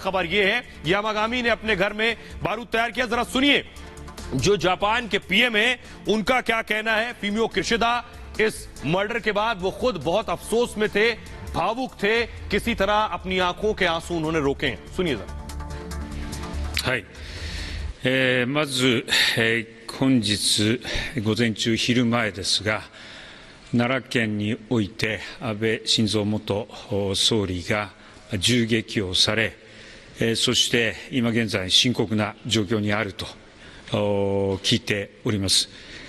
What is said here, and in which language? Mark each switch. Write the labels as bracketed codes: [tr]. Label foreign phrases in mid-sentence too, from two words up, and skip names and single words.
[hi] खबर यह है यामागामी ने अपने घर में बारूद तैयार किया। जरा सुनिए जो जापान के पीएम है उनका क्या कहना है। फूमियो किशिदा इस मर्डर के बाद वो खुद बहुत अफसोस में थे, भावुक थे, किसी तरह अपनी आंखों के आंसू उन्होंने रोके हैं। सुनिए जरा। [ja] はい、まず、本日午前中昼前ですが、奈良県において安倍晋三元総理が銃撃をされ、そして今現在深刻な状況にあると聞いております。